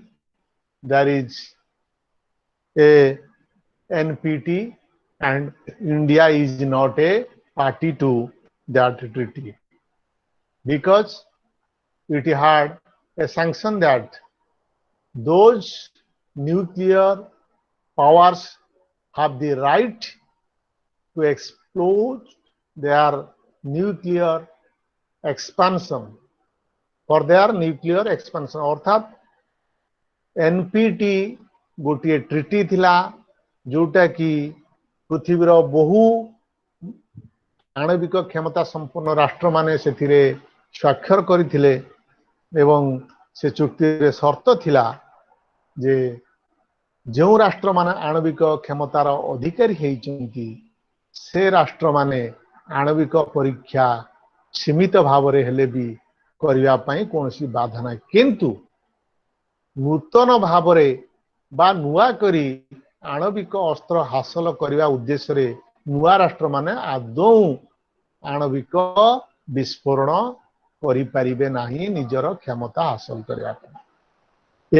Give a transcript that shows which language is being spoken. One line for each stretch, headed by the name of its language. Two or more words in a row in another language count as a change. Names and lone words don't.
English: There is a NPT and India is not a party to that treaty because it had a sanction that those nuclear powers have the right to explode their nuclear expansion for their nuclear expansion.
Odia: ଅର୍ଥାତ NPT ଗୋଟେ ଟ୍ରିଟି ଥିଲା ଯୋଟା କି ପୃଥ୍ବୀର ବହୁ ଆଣବିକ କ୍ଷମତା ସମ୍ପନ୍ନ ରାଷ୍ଟ୍ର ମାନେ ସେଥିରେ ସ୍ୱାକ୍ଷର କରିଥିଲେ ଏବଂ ସେ ଚୁକ୍ତି ରେ ସର୍ତ୍ତ ଥିଲା ଯେ ଯୋ ରାଷ୍ଟ୍ର ମାନେ ଆଣବିକ କ୍ଷମତାର ଅଧିକାରୀ ହେଇଛନ୍ତି ସେ ରାଷ୍ଟ୍ର ମାନେ ଆଣବିକ ପରୀକ୍ଷା ସୀମିତ ଭାବ ରେ ହେଲେ ଭି କରିବା ପାଇଁ କୌଣସି ବାଧା ନାହିଁ, କିନ୍ତୁ ନୂତନ ଭାବ ରେ ବା ନୂଆ କରି ଆଣବିକ ଅସ୍ତ୍ର ହାସଲ କରିବା ଉଦ୍ଦେଶ୍ୟ ରେ ନୂଆ ରାଷ୍ଟ୍ର ମାନେ ଆଦୌ ଆଣବିକ ବିସ୍ଫୋରଣ କରି ପାରିବେ ନାହିଁ ନିଜର କ୍ଷମତା ହାସଲ କରିବା ପାଇଁ।